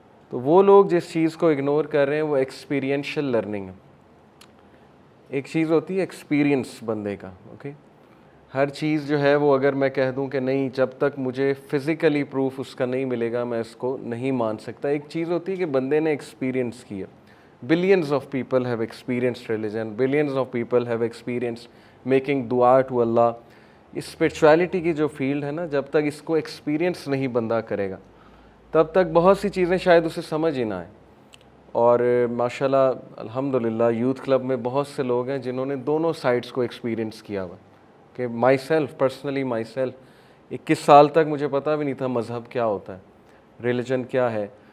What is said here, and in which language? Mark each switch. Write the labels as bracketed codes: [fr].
[ur] تو وہ لوگ جس چیز کو اگنور کر رہے ہیں وہ ایکسپیرینشل لرننگ ہے. ایک چیز ہوتی ہے ایکسپیرینس بندے کا. اوکے، ہر چیز جو ہے وہ اگر میں کہہ دوں کہ نہیں جب تک مجھے فزیکلی پروف اس کا نہیں ملے گا میں اس کو نہیں مان سکتا. ایک چیز ہوتی ہے کہ بندے نے ایکسپیرینس کیا. [en] Billions of people have experienced religion, billions of people have experienced making dua to Allah. [ur] اس spirituality کی جو فیلڈ ہے نا، جب تک اس کو ایکسپیرینس نہیں بندہ کرے گا تب تک بہت سی چیزیں شاید اسے سمجھ ہی نہ آئیں. اور ماشاءاللہ الحمدللہ یوتھ کلب میں بہت سے لوگ ہیں جنہوں نے دونوں سائڈس کو ایکسپیرینس کیا ہوا. کہ [en] personally myself [ur] 21 سال تک مجھے پتہ بھی نہیں تھا مذہب کیا ہوتا ہے، ریلیجن کیا ہے.